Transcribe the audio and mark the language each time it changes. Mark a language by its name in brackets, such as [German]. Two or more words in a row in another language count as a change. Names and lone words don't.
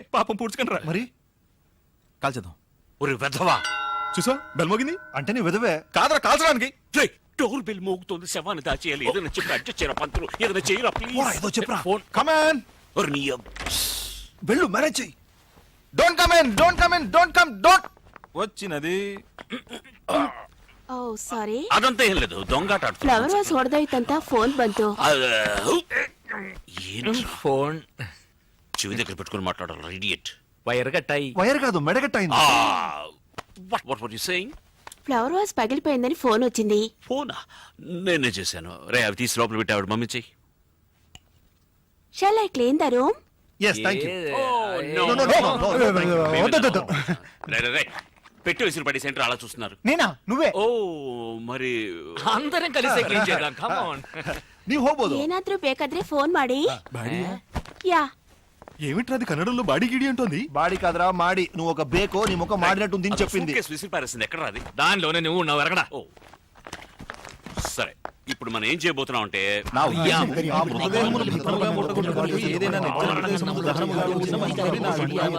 [Telugu] పాపం పూడ్చుకుంటారా మరి కాల్చేద్దాం. ఒరే వెధవా. చూసా బెల్ మోగింది. అంటే నీ విధవే. కాదరా కాల్చడానికి. రేయ్, డోర్ బెల్ మోగుతోంది. శవాన్ని దాచేయాలి. ఏదైనా చెప్పి అడ్జస్ట్ చేయరా పంతులు. ఏదైనా చేయరా పోరా, ప్లీజ్. ఏదో చెప్పరా. ఫోన్. కమాన్. ఒరే నీ వెళ్ళు, మేనేజ్ చెయ్యి. [English] Don't come in, don't come in, don't come, don't. [Telugu] వచ్చినది. [Kannada] ಓ ಸಾರಿ, [Telugu] అదంతా ఏం లేదు. దొంగాట ఆడుతున్నా. [Kannada] ಫ್ಲವರ್ ವಾಸ್ ಹೊಡೆದೋಯ್ತಂತ ಫೋನ್ ಬಂತು. [Telugu] ఫోన్ చెవి దగ్గర పెట్టుకుని మాట్లాడాలి. ఇడియట్. వైర్ కట్టాయి. వైర్ కాదు, మెడగట్టయింది. [English] What what you saying? [Telugu] ఫ్లవర్ వాస్ పగిలిపోయిందని ఫోన్ వచ్చింది. ఫోనా? నేనే చేశాను. రే, అవి తీసి లోపల పెట్టి ఆవిడ మమ్మీ చెయ్యి. [English] Shall I clean the room? yes, thank you. No, no, no, no, no, no, thank you. [Telugu] వద్దు. రే, పెట్టి విసిరి పడి సెంటర్ అలా చూస్తున్నారు. నేనా? నువ్వే. ఓ మరి అందరం కలిసి క్లీన్ చేద్దాం. [English] come on. [Kannada] ನೀವ್ ಹೋಗ್ಬೋದು. ಏನಾದ್ರೂ ಬೇಕಾದ್ರೆ ಫೋನ್ ಮಾಡಿ. [Telugu] యా ఏమిట్రా అది కన్నడంలో బాడీ గిడి అంటోంది? బాడీ కాదురా మాడి. నువ్వు ఒక బేకో నీ ముఖం మాడినట్టుంది అని చెప్పింది. సూట్కేస్ విసిరి పారేసింది. ఎక్కడ రాది? దానిలోనే నువ్వు ఉన్నావు ఎరగడా. ఓ సరే, ఇప్పుడు మనం ఏం చేయబోతున్నాం అంటే నా ఉద్దేశం ఆ మృతదేహమును భద్రముగా ముట్టగొట్టుకొని ఏదైనా నిర్జన ప్రదేశములో దహనముగా ఉంచిన మంచిదని నా అభిప్రాయం.